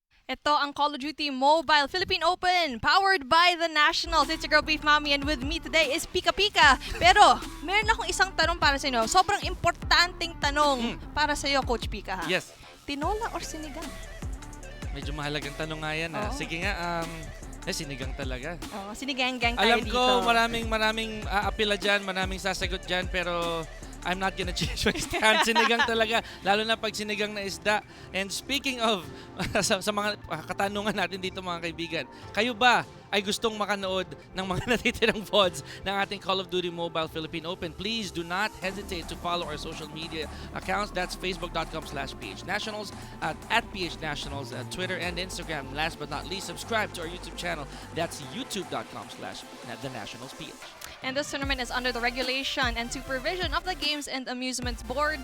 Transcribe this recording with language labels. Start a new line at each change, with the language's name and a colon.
Filipino: Ito ang Call of Duty Mobile Philippine Open, powered by the Nationals.
English: It's your girl, Beef Mommy, and with me today is Pika Pika.
Filipino: Pero, meron akong isang tanong para sa inyo. Sobrang importanteng tanong para sa iyo, Coach Pika. Ha?
English: Yes.
Filipino: Tinola or sinigang? Medyo mahalagang tanong nga yan. Oo. Sige nga, sinigang talaga. Oh, sinigang-gang tayo Alam dito. ko maraming aapila dyan, maraming sasagot dyan, pero
English: I'm not gonna change my stand.
Filipino: Sinigang talaga, lalo na pag sinigang na isda.
English: And speaking of,
Filipino: sa mga katanungan natin dito mga kaibigan, kayo ba ay gustong makanood ng mga natitirang VODs ng ating Call of Duty Mobile Philippine Open?
English: Please do not hesitate to follow our social media accounts. That's facebook.com/PHNationals, at PHNationals, Twitter and Instagram. Last but not least, subscribe to our YouTube channel. That's youtube.com/TheNationalsPH. And this tournament is under the regulation and supervision of the Games and Amusements Board.